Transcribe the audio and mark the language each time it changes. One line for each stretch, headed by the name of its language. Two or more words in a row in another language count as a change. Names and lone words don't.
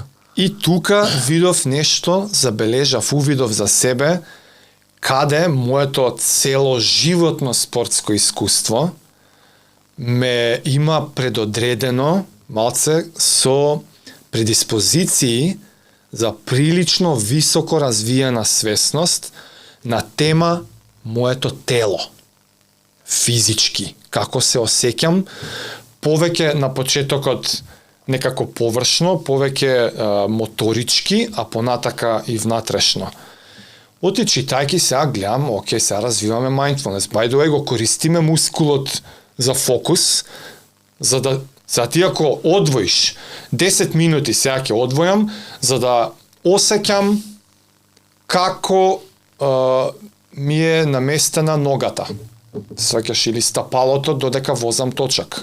Macedonian: И тука видов нешто, забележав, увидов за себе, каде моето цело животно спортско искуство ме има предодредено малце со предиспозиции за прилично високо развиена свесност на тема моето тело. Физички. Како се осеќам, повеќе на почетокот некако површно, повеќе моторички, а понатака и внатрешно. Оти читајки сега гледам, окей, сега развиваме mindfulness.
English: By the way,
Macedonian: го користиме мускулот за фокус, за ти ако одвоиш 10 минути сега ќе одвојам, за да осеќам како ми е наместена ногата. Сваќаш или стапалото додека возам точак.